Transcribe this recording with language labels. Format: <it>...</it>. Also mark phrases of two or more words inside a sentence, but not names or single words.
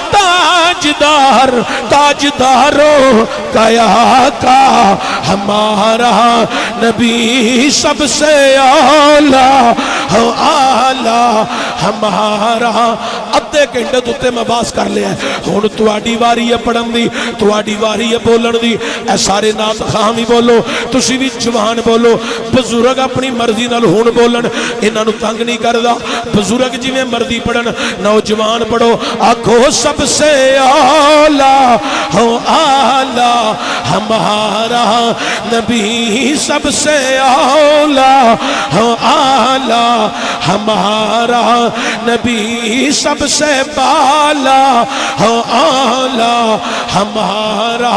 <ur>تاجداروں کا آقا ہمارا نبی سب سے اعلیٰ ہمارا۔</ur> <pa>ادھے گھنٹے دوتے میں باس کر لیا ہے، ہون تواڈی واری ہے پڑھن دی، تواڈی واری ہے بولن دی۔ اے سارے نات خواہ بھی بولو، تسی بھی جوان بولو۔ بزرگ اپنی مرضی نال ہون بولن، انہاں نو تنگ نہیں کردا، بزرگ جی میں مرضی پڑھن، نوجوان پڑھو۔</pa> <ur>آکھو سب سے اعلیٰ ہمارا نبی سب سے اعلیٰ ہمارا نبی سب سے بالا اعلیٰ ہمارا۔</ur>